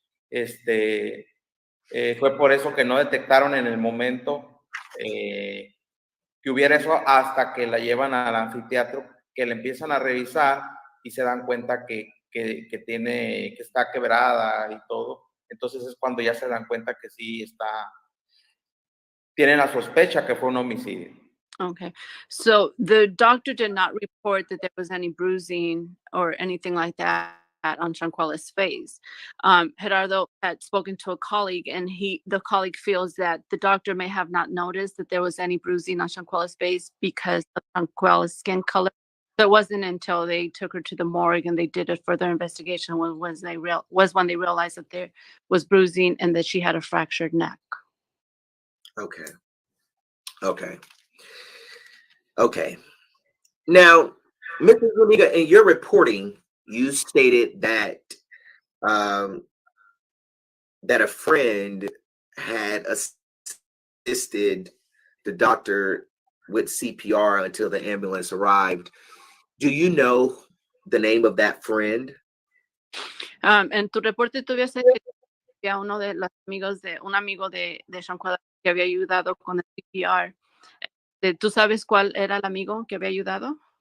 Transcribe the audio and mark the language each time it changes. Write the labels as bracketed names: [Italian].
[Spanish] Fue por eso que no detectaron en el momento que hubiera eso hasta que la llevan al anfiteatro, que le empiezan a revisar y se dan cuenta que está quebrada y todo. Entonces es cuando ya se dan cuenta que sí tienen la sospecha que fue un homicidio. [English] Okay, so the doctor did not report that there was any bruising or anything like that on Shanquella's face. Gerardo had spoken to a colleague, and the colleague feels that the doctor may have not noticed that there was any bruising on Shanquella's face because of Shanquella's skin color. So it wasn't until they took her to the morgue and they did a further investigation when they realized that there was bruising and that she had a fractured neck. Okay. Now, Mr. Zuniga, in your reporting, you stated that that a friend had assisted the doctor with CPR until the ambulance arrived. Do you know the name of that friend? [Spanish] En tu reporte tú habías dicho que había un amigo de Shanquella que había ayudado con el CPR. ¿Tú sabes cuál era el amigo que había ayudado?